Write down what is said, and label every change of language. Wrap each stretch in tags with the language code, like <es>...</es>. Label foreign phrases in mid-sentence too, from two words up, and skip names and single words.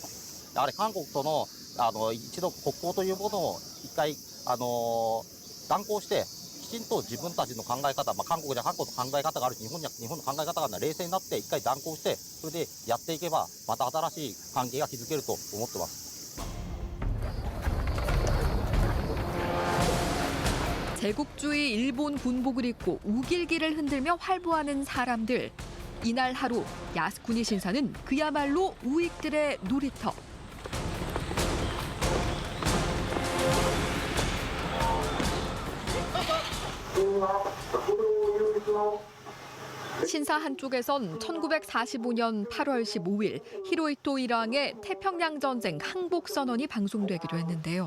<ja>やはり韓国との一度国交というものを一回断交して。きちんと自分たちの考え方、韓国では韓国の考え方があるし、日本の考え方が冷静になって一回断交して、それでやっていけばまた新しい関係が築けると思ってます。</ja> <ko>제국주의 일본 군복을 입고 우길기를 흔들며 활보하는 사람들. 이날 하루 야스쿠니 신사는 그야말로 우익들의 놀이터. 신사 한쪽에선 1945년 8월 15일 히로히토 일왕의 태평양 전쟁 항복 선언이 방송되기도 했는데요.</ko>